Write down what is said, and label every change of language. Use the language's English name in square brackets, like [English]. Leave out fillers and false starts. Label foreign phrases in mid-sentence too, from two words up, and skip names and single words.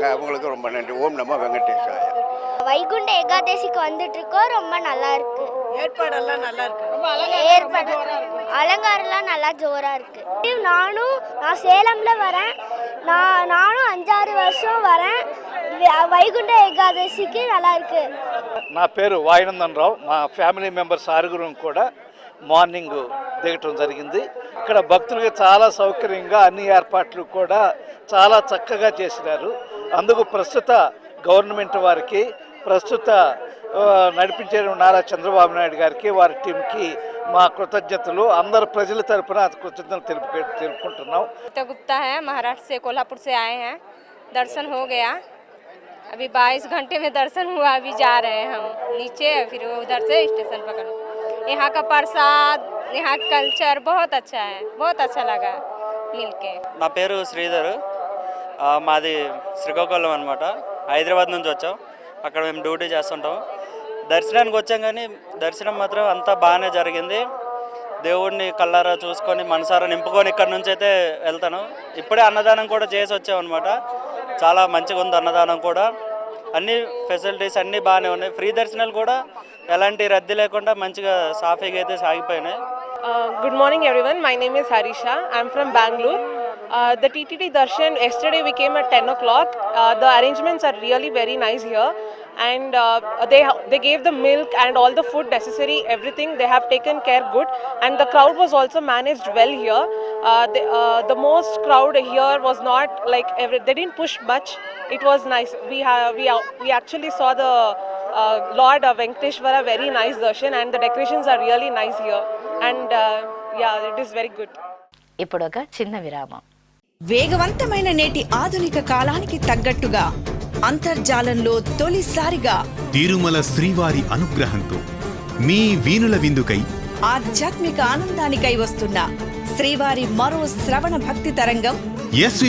[Tamil] அவங்களுக்கு ரொம்ப நன்றி. [Sanskrit] ॐ नमो वेङ्कटेशाय. [Tamil] வைகுண்ட ஏகாதசிக்கு வந்துட்டு இருக்கோம். ரொம்ப நல்லா இருக்கு. ஏற்பாடெல்லாம் நல்லா இருக்கு. ஏற்பாடு அலங்காரம்லாம் நல்லா ஜோரா இருக்கு. நான் சேலம்ல வரேன். நானும் 5-6 வருஷம் வரேன். వైకుంఠ ఏకాదశికి நல்லா இருக்கு. [Telugu] నా పేరు వాయునందన్ రావు. మా [English] family members [Telugu] 6 కూడా మార్నింగ్ దిగటం జరిగింది. ఇక్కడ భక్తులకి చాలా సౌకర్యంగా అన్ని ఏర్పాట్లు కూడా చాలా చక్కగా చేసినారు. అందుకు ప్రస్తుత గవర్నమెంట్ వారికి, ప్రస్తుత నడిపించే నారా చంద్రబాబు నాయుడు గారికి, వారి టీంకి మా కృతజ్ఞతలు. అందరు ప్రజల తరపున కృతజ్ఞతలు తెలుపుకుంటున్నాం. [Hindi] गुप्ता है, महाराष्ट्र से, कोल्हापुर से आए हैं. दर्शन हो गया. अभी 22 घंटे में दर्शन हुआ. अभी जा रहे हैं हम नीचे, फिर उधर से स्टेशन पकड़. यहाँ का प्रसाद, यहाँ कल्चर बहुत अच्छा है. बहुत अच्छा लगा मिलके. [Telugu] నా పేరు శ్రీధర్. మాది శ్రీకాకుళం అనమాట. హైదరాబాద్ నుంచి వచ్చాం. అక్కడ మేము డ్యూటీ చేస్తుంటాం. దర్శనానికి వచ్చాం, కానీ దర్శనం మాత్రం అంతా బాగానే జరిగింది. దేవుడిని కళ్ళారా చూసుకొని మనసారా నింపుకొని ఇక్కడ నుంచి అయితే వెళ్తాను. ఇప్పుడే అన్నదానం కూడా చేసి వచ్చాం అనమాట. చాలా మంచిగా ఉంది అన్నదానం కూడా. అన్ని ఫెసిలిటీస్ అన్నీ బాగానే ఉన్నాయి. ఫ్రీ దర్శనాలు కూడా ఎలాంటి రద్దీ లేకుండా మంచిగా సాఫీగా అయితే సాగిపోయినాయి. [English] Good morning everyone. My name is Harisha. I'm from Bangalore. The TTD Darshan, yesterday we came at 10 o'clock. The arrangements are really very nice here. And they gave the milk and all the food necessary, everything they have taken care good. And the crowd was also managed well here. The most crowd here was not like they didn't push much. It was nice. We actually saw the Lord Venkateshwara very nice darshan, and the decorations are really nice here. And yeah, it is very good. [Telugu] ఇప్పుడు ఒక చిన్న విరామం. వేగవంతమైన నేటి ఆధునిక కాలానికి తగ్గట్టుగా అంతర్జాలంలో తొలిసారిగా తిరుమల శ్రీవారి అనుగ్రహంతో మీ వీణుల విందుకై ఆధ్యాత్మిక ఆనందానికై వస్తున్న శ్రీవారి మరో శ్రవణ భక్తి తరంగం